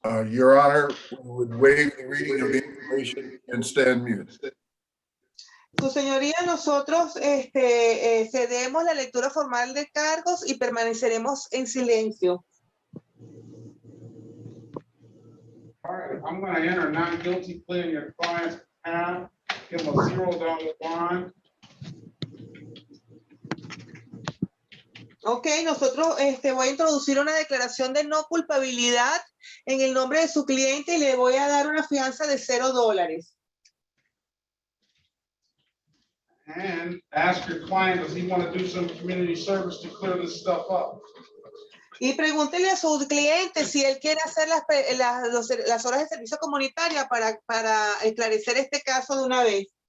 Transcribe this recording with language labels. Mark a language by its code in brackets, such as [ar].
[en] Your Honor, we would waive the reading of the information and stand mute. [es] Su señoría, nosotros cedemos la lectura formal de cargos y permaneceremos en silencio. [en] All right, I'm going to enter not guilty plea in your client's behalf. Give him a $0 bond. [es] Ok, nosotros voy a introducir una declaración de no culpabilidad en el nombre de su cliente y le voy a dar una fianza de $0. [en] And ask your client, does he want to do some community service to clear this stuff up? [es] Y pregúntele a su cliente si él quiere hacer las horas de servicio comunitaria para esclarecer este caso de una vez.